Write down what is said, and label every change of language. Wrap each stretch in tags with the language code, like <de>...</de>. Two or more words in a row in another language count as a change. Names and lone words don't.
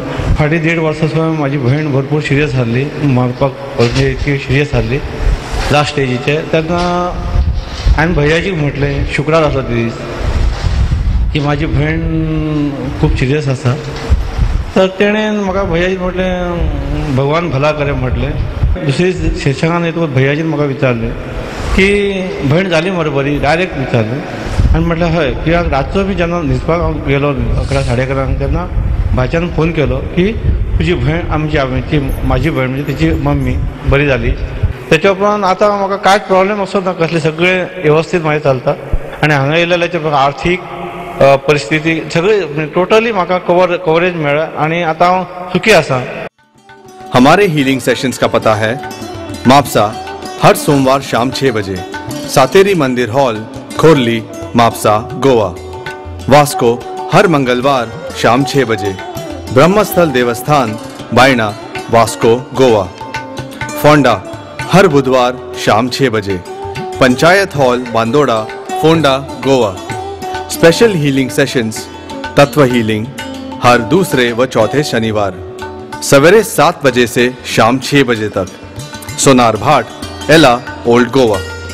<kok>फाटीं 1.5 वर्सां म्हाजी भयण भरपूर सिरियस जाल्ली, मरपाक इतकी सिरियस जाल्ली लास्ट स्टेजीचे। तेन्ना हांवें भैयाजीक म्हटलें, शुक्रार आसलो ते दीस, की म्हाजी भयण खूब सिरियस आसा। तर तेणें म्हाका भैयाजीक म्हटलें</kok> <hi>भगवान भला करे</hi> <kok>म्हटलें। दुसरी सेशनान येतकच भैयाजीन म्हाका विचारलें की भयण जाली मरे बरी, डायरेक्ट विचारलें। आनी म्हटलें हय, कित्याक रातचो बी जेन्ना न्हिदपाक हांव गेलो 11-11:30 तेन्ना भाच्यान फोन केलो की तुजी भयण, म्हाजी भयण म्हणजे तेची मम्मी बरी जाली। त्याच्या उपरांत आतां म्हाका कांयच प्रॉब्लेम असो ना, कसलें सगळें व्यवस्थीत म्हाजें चलता। आनी हांगा येयलेल्याचे आर्थीक परिस्थिती सगळी टोटली म्हाका कवरेज मेळ्ळा, आनी आतां हांव सुखी आसा।</kok> <hi>हमारे</hi> <en>healing sessions</en> <hi>का पता है मापसा, हर सोमवार शाम 6 बजे, सातेरी मंदिर हॉल, खोरली, मापसा, गोवा। वास्को हर मंगलवार शाम 6 बजे, ब्रह्मस्थल देवस्थान, बायना, वास्को, गोवा। फोंडा हर बुधवार शाम 6 बजे, पंचायत हॉल, बांदोड़ा, फोंडा, गोवा।</hi> <en>special healing sessions, Tatva healing,</en> <hi>हर दूसरे व चौथे शनिवार, सवेरे 7 बजे से शाम 6 बजे तक। सोनार भाट, एला, ओल्ड गोवा।</hi>